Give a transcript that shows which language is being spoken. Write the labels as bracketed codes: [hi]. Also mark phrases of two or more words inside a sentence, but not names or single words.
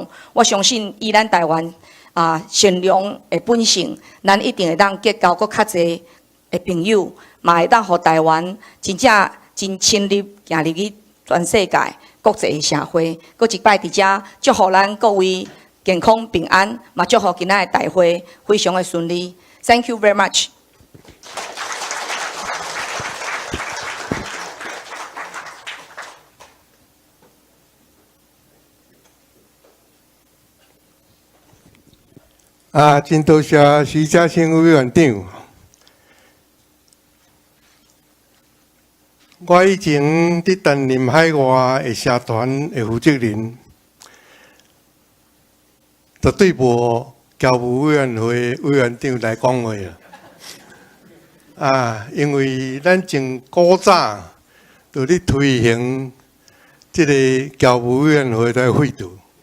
[nan] 我相信以咱台湾善良的本性，咱一定会当结交搁较侪的朋友，嘛会当互台湾真正真深入行入去全世界。国际社会，搁一摆伫遮祝福咱各位健康平安，嘛祝福今仔的大会非常的顺利。 [en] Thank you very much。 [nan] 真多谢徐嘉诚委员长。我以前伫担任海外的社团的负责人，绝对无侨务委员会委员长来讲话因为咱从古早就咧推行即个侨务委员会的制度。